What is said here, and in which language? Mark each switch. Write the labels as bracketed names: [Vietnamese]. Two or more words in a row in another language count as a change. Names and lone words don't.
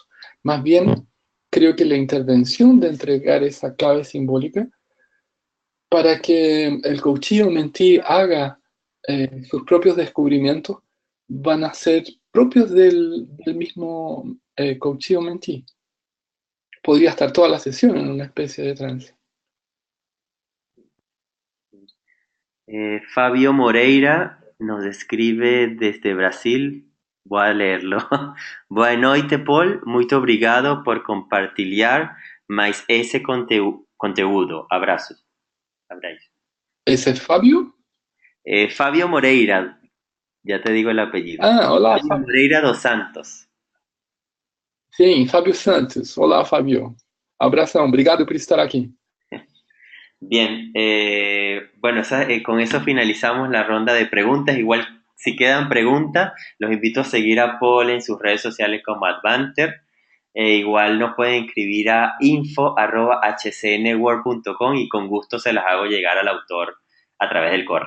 [Spanish] Más bien, creo que la intervención de entregar esa clave simbólica para que el coachee o mentee haga sus propios descubrimientos van a ser propios del mismo coachee o mentee. Podría estar toda la sesión en una especie de trance. Fabio Moreira nos escribe desde Brasil. Voy a leerlo. [Portuguese] Boa noite, Paul. Muito obrigado por compartilhar mais esse conteúdo. Abraços. Abraços. [Spanish] ¿Ese es Fabio? Fabio Moreira, ya te digo el apellido. Ah, hola, Fabio Moreira dos Santos. [Portuguese] Sim, Fábio Santos. Olá, Fábio. Abração, obrigado por estar aqui. [Spanish] Bien, bueno, con eso finalizamos la ronda de preguntas. Igual, si quedan preguntas, los invito a seguir a Paul en sus redes sociales como Advanter. Igual nos pueden escribir a info@hcnworld.com y con gusto se las hago llegar al autor a través del correo.